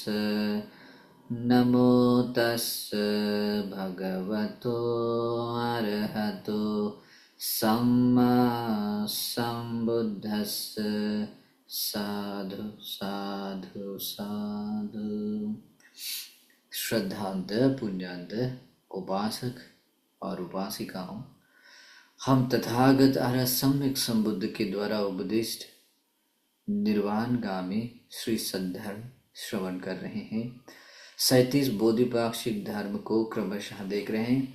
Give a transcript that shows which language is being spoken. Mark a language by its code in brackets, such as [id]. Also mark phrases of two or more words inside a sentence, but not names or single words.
[pi] नमो तस् भगवतो अरहतो सम्मा सम्बुद्धस्स। साधु साधु साधु। [hi] श्रद्धांत पुण्यांत उपासक और उपासिकाओं, हम तथागत अरहत सम्यक संबुद्ध के द्वारा उपदिष्ट निर्वाणगामी श्री सद्धर्म श्रवण कर रहे हैं। 37 बोधिपाक्षिक धर्म को क्रमशः देख रहे हैं।